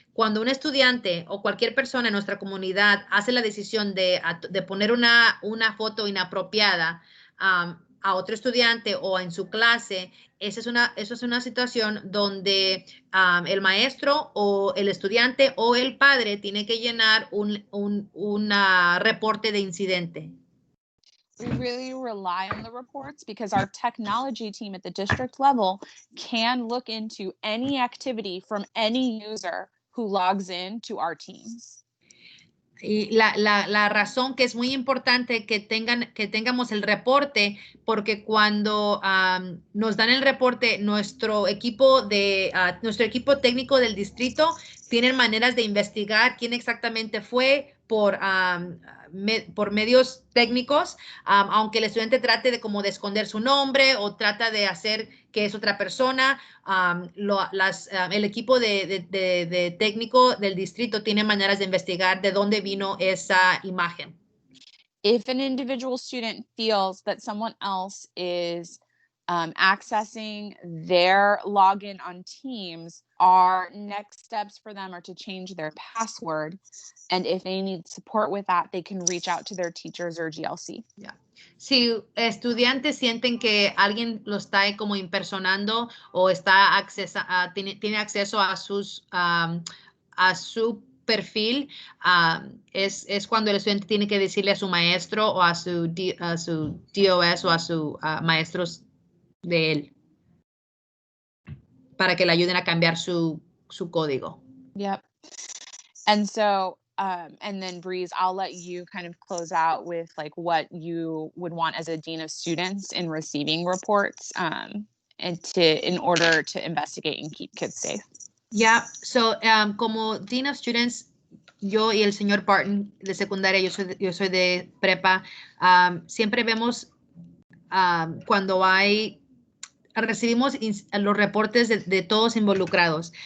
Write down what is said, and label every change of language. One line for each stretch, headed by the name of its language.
Spanish: Cuando un estudiante o cualquier persona en nuestra comunidad hace la decisión de poner una foto inapropiada a otro estudiante o en su clase, eso es una situación donde el maestro o el estudiante o el padre tiene que llenar un reporte de incidente.
English: We really rely on the reports because our technology team at the district level can look into any activity from any user who logs in to our teams.
Spanish: Y la razón que es muy importante que tengamos el reporte, porque cuando nos dan el reporte, nuestro equipo técnico del distrito tienen maneras de investigar quién exactamente fue por medios técnicos, aunque el estudiante trate de esconder su nombre o trata de hacer que es otra persona, el equipo de técnico del distrito tiene maneras de investigar de dónde vino esa imagen.
English: If an individual student feels that someone else is accessing their login on Teams, our next steps for them are to change their password. And if they need support with that, they can reach out to their teachers or GLC. Yeah.
Spanish: Si estudiantes sienten que alguien lo está como impersonando o tiene acceso a su perfil, es cuando el estudiante tiene que decirle a su maestro o a su DOS o a sus maestros de él para que le ayuden a cambiar su código.
English: Yep. And so, and then Breeze, I'll let you kind of close out with like what you would want as a dean of students in receiving reports in order to investigate and keep kids safe.
Spanish: Yeah, so como dean of students, yo y el señor Barton de secundaria, yo soy de prepa, siempre vemos cuando recibimos los reportes de todos involucrados.